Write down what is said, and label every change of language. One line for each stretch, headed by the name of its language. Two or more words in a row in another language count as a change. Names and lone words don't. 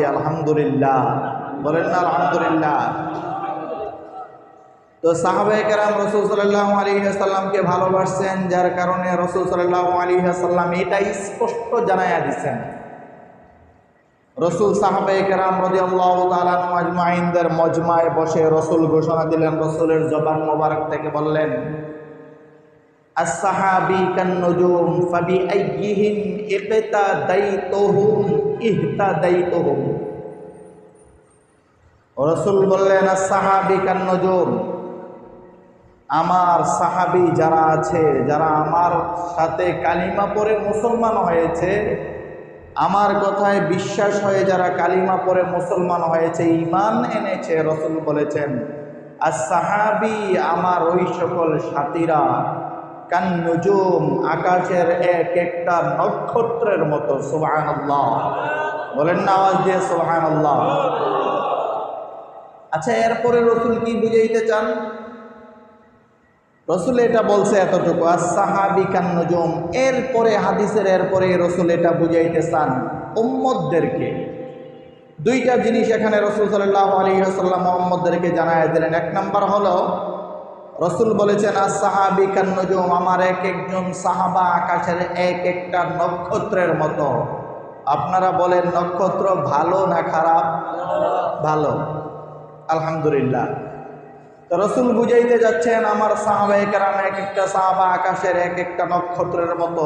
Bangla: আলহামদুলিল্লাহ, বলেন না আলহামদুলিল্লাহ। তো সাহাবায়ে কেরাম রাসূল
Arabic: صلى الله عليه وسلم
Bangla: ভালোবাসছেন, যার কারণে রাসূল
Arabic: صلى الله عليه وسلم
Bangla: এটাই স্পষ্ট জানায়া দিয়েছেন। রাসূল সাহাবায়ে কেরাম
Arabic: رضي الله تعالى عنهم أجمعين
Bangla: মজমায় বসে রাসূল ঘোষণা দিলেন, রাসূলের জবান মোবারক থেকে বললেন,
Arabic: الصحابي كالنجوم فبأيهم اقتديتم اهتديتم.
Bangla: রাসূল বললেন,
Arabic: الصحابي كالنجوم,
Bangla: আমার সাহাবী যারা আছে, যারা আমার সাথে কালিমা পড়ে মুসলমান হয়েছে, আমার কথায় বিশ্বাস হয়ে যারা কালিমা পড়ে মুসলমান হয়েছে, ঈমান এনেছে, রাসূল বলেছেন as-sahabi আমার ওই সকল সাথীরা কান-নুজুম আকাশের এক একটা নক্ষত্রের মতো। সুবহানাল্লাহ, বলেন না আওয়াজ দিয়ে সুবহানাল্লাহ। আচ্ছা, এরপরে রাসূল কি বুঝাইতে চান? রাসূল এটা বলছে এতটুকু,
Arabic: الصحابي كالنجوم.
Bangla: এরপরে হাদিসের এরপরে রাসূল এটা বুঝাইতে চান উম্মতদেরকে। দুইটা জিনিস এখানে রাসূল
Arabic: صلى الله عليه وسلم
Bangla: উম্মতদেরকে জানায় দিলেন। এক নাম্বার হলো রাসূল বলেছেন,
Arabic: الصحابي كالنجوم,
Bangla: আমার এক একজন সাহাবা আকাশের এক একটা নক্ষত্রের মতো। আপনারা বলেন নক্ষত্র ভালো না খারাপ? ভালো, আলহামদুলিল্লাহ। তো রাসূল বুঝাইতে যাচ্ছেন আমার সাহাবায়ে কেরাম এক একটা সাহাবা আকাশের এক একটা নক্ষত্রের মতো।